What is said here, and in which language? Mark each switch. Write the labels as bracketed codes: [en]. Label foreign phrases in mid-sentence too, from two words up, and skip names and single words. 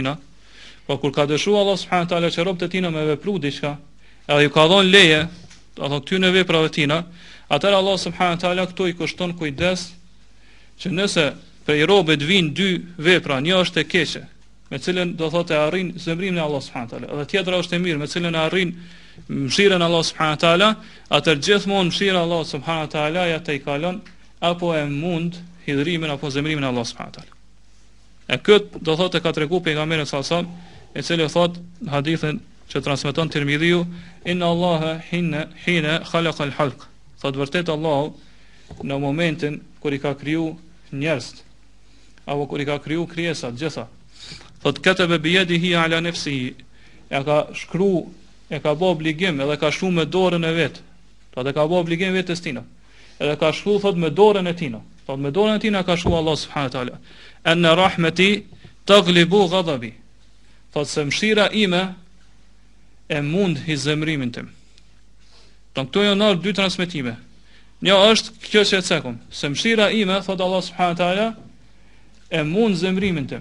[sq] tina, po kur ka dëshiruar [ar] الله سبحانه وتعالى [sq] që robët e tina me vepru diçka, edhe ju ka dhënë leje, ato këtyre veprave të tina, atëherë [ar] الله سبحانه وتعالى [sq] këtu i kushton kujdes që nëse prej robët vijnë dy vepra, një është e keqe, me cilën do thotë e arrin zemrimin e [ar] الله سبحانه وتعالى, [sq] edhe tjetra është e mirë, me cilën e arrin mëshirën e [ar] الله سبحانه وتعالى, [sq] atëherë gjithmonë mëshira e [ar] الله سبحانه وتعالى [sq] ja të i kalon apo e mund hidhrimin apo zemrimin e [ar] الله سبحانه وتعالى. [sq] E këtë do thotë ka treguar pejgamberi [ar] صلى الله عليه وسلم, [sq] i cili thotë në hadithin që transmeton Tirmidhiu, [ar] إن الله حين خلق الخلق. [sq] Thotë vërtet Allahu në momentin kur i ka kriju njerëzit apo kur i ka kriju krijesat gjitha, thotë [ar] كتب بيده على نفسه, [sq] e ka shkruar, e ka bë obligim edhe ka shkruar me dorën e vet. Thotë ka bë obligim vetes tina. Edhe ka shkruar thotë me dorën e tina. Thotë me dorën e tina ka shkruar [ar] الله سبحانه وتعالى, أن رحمتي تغلب غضبي. [sq] Thotë se mëshira ime e mund hizemrimin tim. Këto janë dy transmetime. Një është kjo që e cekëm, se mëshira ime, thotë [ar] الله سبحانه وتعالى, [sq] e mund zemrimin tim.